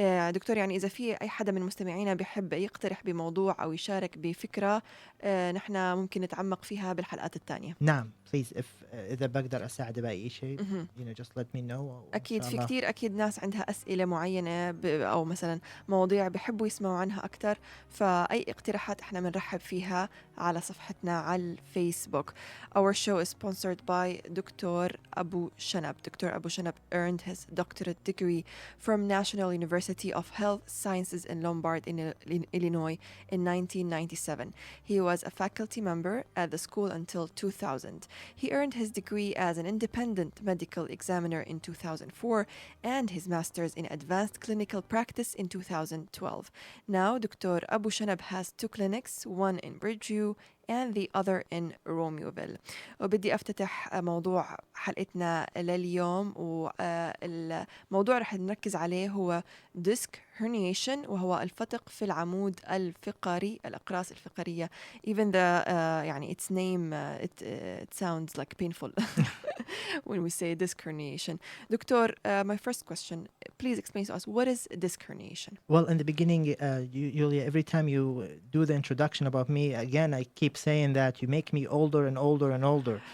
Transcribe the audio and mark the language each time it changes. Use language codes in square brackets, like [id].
[ar] دكتور، يعني إذا في أي حدا من مستمعينا بيحب يقترح بموضوع أو يشارك بفكرة، نحن ممكن نتعمق فيها بالحلقات الثانية. نعم، [en] please [ar] إذا بقدر أساعد بأي شيء [en] just let me know. [ar] أكيد في كتير أكيد ناس عندها أسئلة معينة أو مثلا مواضيع بيحبوا يسمعوا عنها أكتر، فأي اقتراحات إحنا بنرحب فيها على صفحتنا على الفيسبوك. [en] Our show is sponsored by Dr. Abu Shanab. Dr. Abu Shanab earned his doctorate degree from National University of Health Sciences in Lombard, Illinois in 1997. He was a faculty member at the school until 2000. He earned his degree as an independent medical examiner in 2004 and his master's in advanced clinical practice in 2012. Now, Dr. Abu Shanab has two clinics, one in Bridgeview and the other in Romeoville. [ar] وبدي أفتتح موضوع حلقتنا لليوم، والموضوع رح نركز عليه هو disc herniation، وهو الفتق في العمود الفقري، الأقراص الفقرية. [en] Even the يعني its name it sounds like painful when we say disc herniation. Doctor, my first question, please explain to us, what is disc herniation? Well, in the beginning, Yulia, every time you do the introduction about me, again, I keep saying that you make me older and older and older.